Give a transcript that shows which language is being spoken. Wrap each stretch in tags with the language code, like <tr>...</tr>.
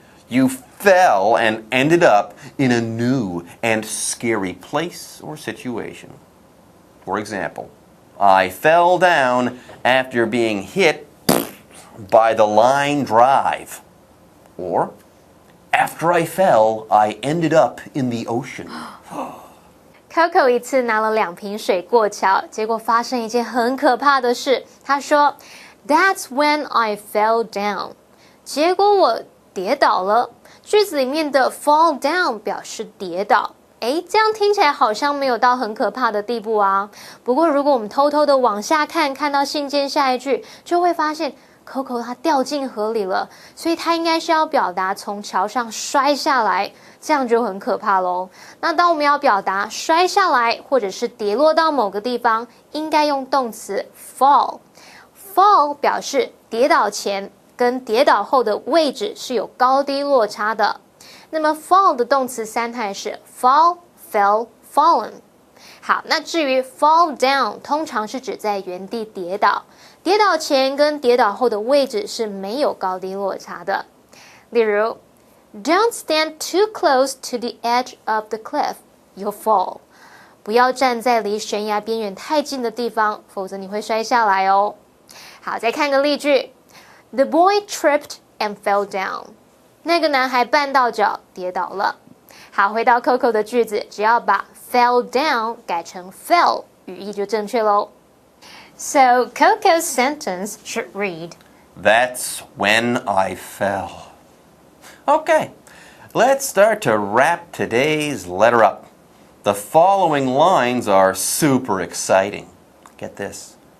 <en>You fell and ended up in a new and scary place or situation. For example, I fell down after being hit by the line drive. Or, after I fell, I ended up in the ocean.</en> <zh>Coco 一次拿了2瓶水过桥，结果发生一件很可怕的事。她说</zh> <en>That's when I fell down.</en> <zh>结果我跌倒了。句子里面的 fall down 表示跌倒。诶，这样听起来好像没有到很可怕的地步啊。不过如果我们偷偷的往下看，看到信件下一句，就会发现 Coco 她掉进河里了，所以她应该是要表达从桥上摔下来，这样就很可怕咯。那当我们要表达摔下来或者是跌落到某个地方，应该用动词 fall。fall 表示跌倒前跟跌倒后的位置是有高低落差的。那么 fall 的动词3态是 fall, fell, fallen。好，那至于 fall down 通常是指在原地跌倒，跌倒前跟跌倒后的位置是没有高低落差的。</zh> <en>例如 Don't stand too close to the edge of the cliff, you'll fall.</en> <zh>不要站在离悬崖边缘太近的地方，否则你会摔下来哦。好，再看个例句</zh> <en>The boy tripped and fell down.</en> <zh>那个男孩绊到脚跌倒了。好，回到 Coco 的句子，只要把 fell down 改成 fell 语义就正确咯。</zh> <en>So Coco's sentence should read, That's when I fell. Okay, let's start to wrap today's letter up. The following lines are super exciting. Get this.</en>